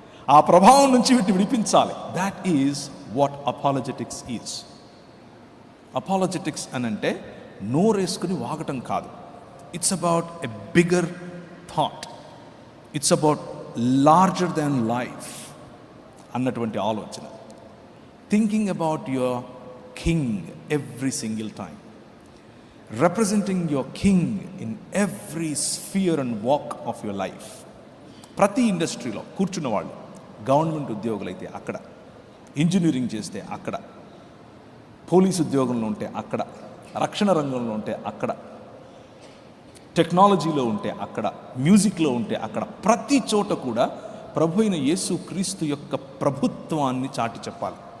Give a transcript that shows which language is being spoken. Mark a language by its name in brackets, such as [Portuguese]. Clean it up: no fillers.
[Telugu] ఆ ప్రభావం నుంచి వీటిని విడిపించాలి. [English] That is what apologetics is. [Telugu] Apologetics అని అంటే నోరేసుకుని వాగటం కాదు, [English] it's about a bigger thought, it's about larger than life [Telugu] అన్నటువంటి ఆలోచన. [English] Thinking about your king every single time, representing your king in every sphere and walk of your life. [Telugu] ప్రతి ఇండస్ట్రీలో కూర్చున్న వాళ్ళు, government ఉద్యోగులు అయితే అక్కడ, ఇంజనీరింగ్ చేస్తే అక్కడ, పోలీసు ఉద్యోగంలో ఉంటే అక్కడ, రక్షణ రంగంలో ఉంటే అక్కడ, టెక్నాలజీలో ఉంటే అక్కడ, మ్యూజిక్లో ఉంటే అక్కడ, ప్రతి చోట కూడా ప్రభు అయిన యేసు క్రీస్తు యొక్క ప్రభుత్వాన్ని చాటి చెప్పాలి.